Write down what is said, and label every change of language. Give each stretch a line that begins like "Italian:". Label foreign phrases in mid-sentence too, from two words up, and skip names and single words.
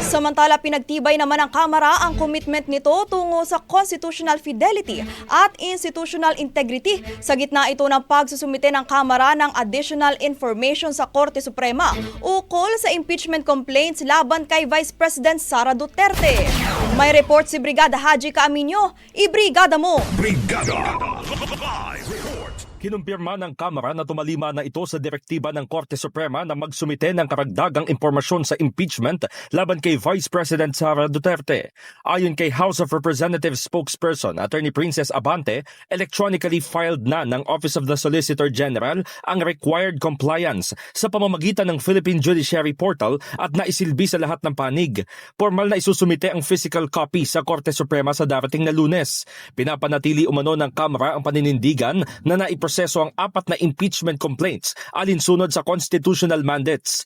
Filipino: Samantala, pinagtibay naman ng Kamara ang commitment nito tungo sa
English: constitutional fidelity
Filipino: at
English: institutional integrity
Filipino: sa gitna ito ng pagsusumite ng Kamara ng
English: additional information
Filipino: sa Korte Suprema ukol sa
English: impeachment complaints
Filipino: laban kay Vice President Sara Duterte. May report si Brigada Haji Caaminio. Ibrigada mo! Brigada!
English: Live report!
Filipino: Kinumpirma ng Kamara na tumalima na ito sa direktiba ng Korte Suprema na magsumite ng karagdagang impormasyon sa impeachment laban kay Vice President Sara Duterte. Ayon kay House of Representatives spokesperson Attorney Princess Abante,
English: electronically filed
Filipino: na ng Office of the Solicitor General ang
English: required compliance
Filipino: sa pamamagitan ng Philippine Judiciary Portal at naisilbi sa lahat ng panig. Formal na isusumite ang
English: physical copy
Filipino: sa Korte Suprema sa darating na Lunes. Pinapanatili umano ng Kamara ang paninindigan na naiproseso ang 4 na
English: impeachment complaints
Filipino: alinsunod sa
English: constitutional mandates.